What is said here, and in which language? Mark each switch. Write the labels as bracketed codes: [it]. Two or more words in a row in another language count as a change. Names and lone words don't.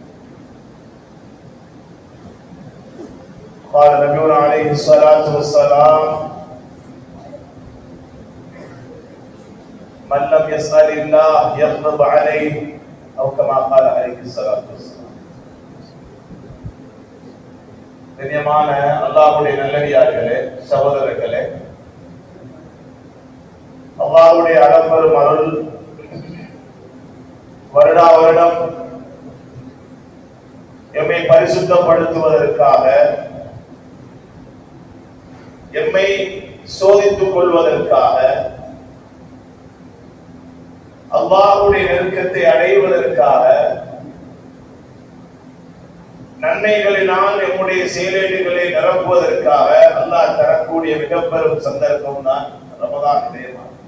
[ar] قال نبينا عليه الصلاة والسلام: من لم يسأل الله يغضب عليه، أو كما قال عليه الصلاة والسلام. [ta] கண்ணியமான அல்லாஹ்வுடைய நல்லடியார்களே, சகோதரர்களே, அல்லாஹ்வுடைய அளப்பெரும் அருள் வருடா வருடம் எம்மை பரிசுத்தப்படுத்துவதற்காக, எம்மை சோதித்துக் கொள்வதற்காக, அல்லாஹ்வுடைய நெருக்கத்தை அடைவதற்காக, நன்மைகளினால் நம்முடைய செயலேடுகளை நிரப்புவதற்காக அல்லாஹ் தரக்கூடிய மிக பெரும் சந்தர்ப்பம் தான் ரமதானுடைய மாதம்.